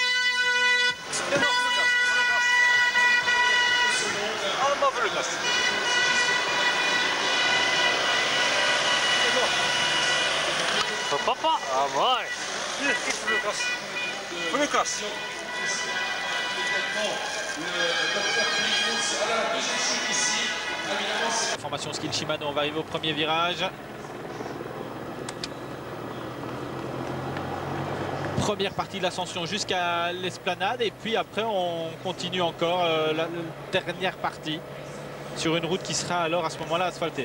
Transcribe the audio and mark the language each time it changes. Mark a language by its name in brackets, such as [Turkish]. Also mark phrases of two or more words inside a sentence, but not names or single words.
[Dutch] Ja, nog voor de kast. Allemaal voor de kast. Voor papa? Ah, mooi. Hier, iets voor de kast. Voor de kast. [French] Formation ski Shimano, on va arriver au premier virage. Première partie de l'ascension jusqu'à l'esplanade et puis après on continue encore la dernière partie sur une route qui sera alors à ce moment-là asphaltée.